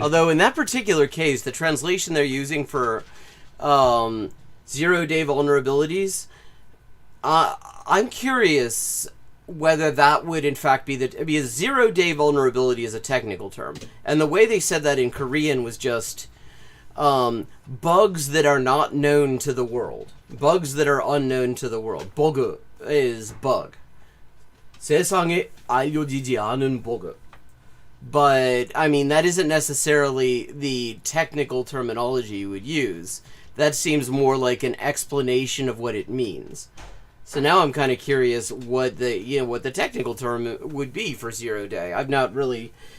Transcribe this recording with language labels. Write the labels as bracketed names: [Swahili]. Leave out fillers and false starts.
[English] Although in that particular case, the translation they're using for 0-day vulnerabilities, I'm curious whether that would in fact be because 0-day vulnerability is a technical term. And the way they said that in Korean was just bugs that are not known to the world. Bugs that are unknown to the world. 버그 is bug. [Korean] 세상에 알려지지 않은 버그. [English] But, I mean, that isn't necessarily the technical terminology you would use. That seems more like an explanation of what it means. So now I'm kind of curious what the technical term would be for 0-day. I've not really...